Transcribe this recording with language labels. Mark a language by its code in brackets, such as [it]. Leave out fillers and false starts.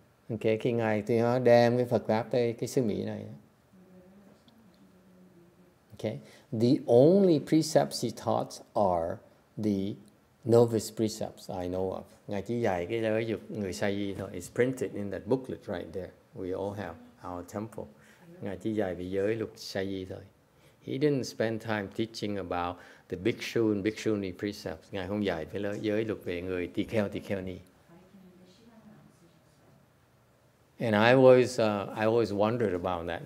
[vi] Okay, khi ngài Tuyên Hóa đem cái Phật pháp tới cái xứ Mỹ này. [en] Okay, the only precepts he taught are the novice precepts I know of. [vi] Ngài chỉ dạy cái giới dục người sa di thôi. [en] It's printed in that booklet right there. We all have our temple. [vi] Ngài chỉ dạy về giới luật sa di thôi. [en] He didn't spend time teaching about the bhikshu and bhikshuni precepts. [vi] Ngài không dạy về giới luật về người tỳ kheo ni. [en] And I always wondered about that.